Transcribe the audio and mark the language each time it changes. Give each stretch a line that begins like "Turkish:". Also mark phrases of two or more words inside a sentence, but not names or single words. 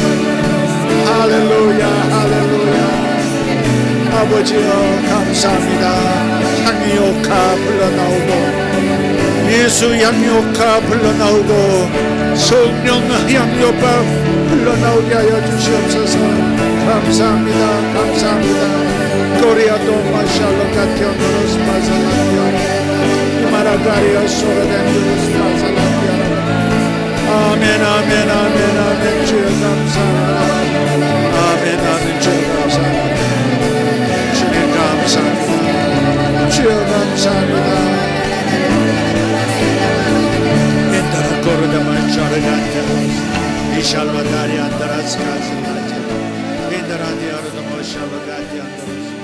Korean: 할렐루야 할렐루야. 아버지여 감사합니다. 향유옥화 흘러나오고 예수 향유옥화 흘러나오고 성령 향유옥화 흘러나오게 하여 주시옵소서. 감사합니다 감사합니다. Gloriato mashallah kationos mazalakia Maragaria soradendos mazalakia. 아멘 아멘 아멘 아멘. 주여 감사합니다. 아멘 아멘. 주여 감사합니다. 주님 감사합니다. 주여 감사합니다. 엔다라 코르다만 샤르간테 이샬바다리 안다라스카즈라제 엔다라디아르도 모샬로가티 안다라